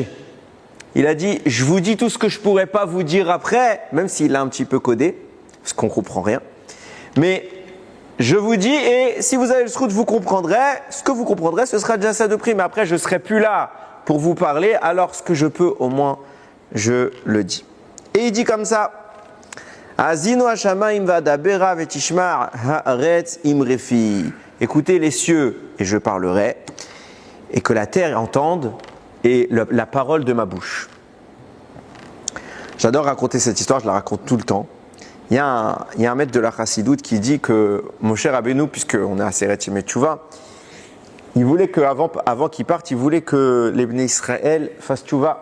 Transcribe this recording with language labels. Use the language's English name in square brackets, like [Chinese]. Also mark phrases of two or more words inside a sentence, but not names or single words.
[French] Il a dit, je vous dis tout ce que je ne pourrais pas vous dire après, même s'il a un petit peu codé, parce qu'on ne comprend rien. Mais je vous dis, et si vous avez le srout, vous comprendrez. Ce que vous comprendrez, ce sera déjà ça de prix. Mais après, je ne serai plus là pour vous parler. Alors, ce que je peux, au moins, je le dis. Et il dit comme ça, [Hebrew] האזינו השמים ואדברה ותשמע הארץ אמרי פי. [French] Écoutez les cieux, et je parlerai, et que la terre entende, et la parole de ma bouche. J'adore raconter cette histoire, je la raconte tout le temps. Il y a un maître de la Chassidoute qui dit que Moshe Rabbeinu, puisqu'on est à [Hebrew] עשרת ימי תשובה, [French] il voulait avant qu'il parte, il voulait que les Bnei Israël fassent Teshuvah.